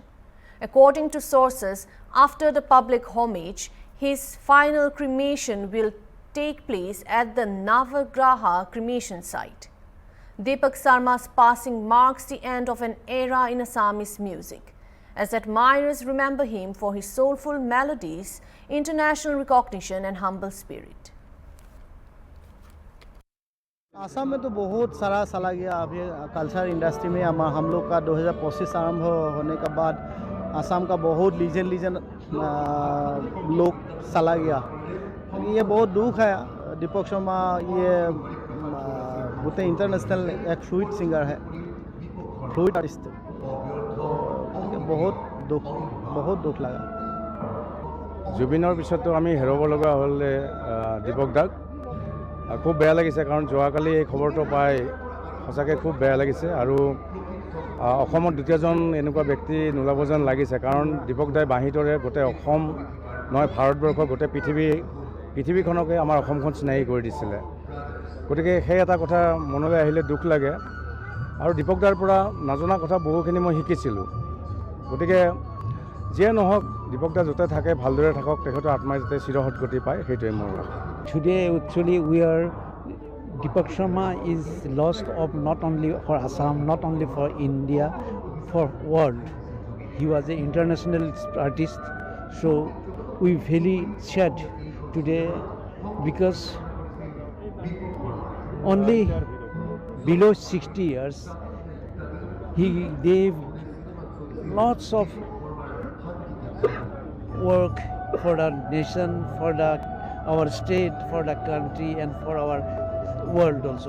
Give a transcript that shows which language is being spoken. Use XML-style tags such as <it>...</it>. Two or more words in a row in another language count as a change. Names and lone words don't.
<en>According to sources, after the public homage, his final cremation will take place at the Navagraha cremation site. Deepak Sarma's passing marks the end of an era in Assamese music, as admirers remember him for his soulful melodies, international recognition and humble spirit.</en> <hi>आसाम में तो बहुत सारा चला गया। अभी</hi> <en>culture industry</en> <hi>में हम लोग का 2025 आरंभ होने के बाद आसाम का बहुत लीजेंड लोग चला गया। ये बहुत दुख है। दीपक शर्मा ये बहुत इंटरनेशनल एक</hi> <en>fluid singer</en> <hi>है,</hi> <en>fluid artist.</en> <hi>बहुत दुख लगा।</hi> <as>जुबिনৰ পিছতো আমি হেৰাব লগা হ'ল দীপক দাক। খুব বেয়া লাগিছে, কাৰণ যোৱাকালি এই খবৰটো পাই সঁচাকৈ খুব বেয়া লাগিছে। আৰু অসমত দ্বিতীয়জন এনেকুৱা ব্যক্তি নোলাব যেন লাগিছে, কাৰণ দীপক দাই বাঁহীটোৰে গোটেই অসম নহয় ভাৰতবৰ্ষ গোটেই পৃথিৱীখনকে আমাৰ অসমখন চিনাকি কৰি দিছিলে। গতিকে সেই এটা কথা মনলৈ আহিলে দুখ লাগে। আৰু দীপক দাৰ পৰা নজনা কথা বহুখিনি মই শিকিছিলোঁ। গতিকে যিয়ে নহওক দীপক দা য'তে থাকে ভালদৰে থাকক, তেখেতৰ আত্মাই যাতে চিৰসদগতি পায়, সেইটোৱে মোৰ আশা।</as> <en>Today actually we are Deepak Sharma is lost of not only for Assam, not only for India, for world. He was an international artist, so we very sad today because only below 60 years he gave lots of work for the nation, for our state, for the country, and for our world also.</en>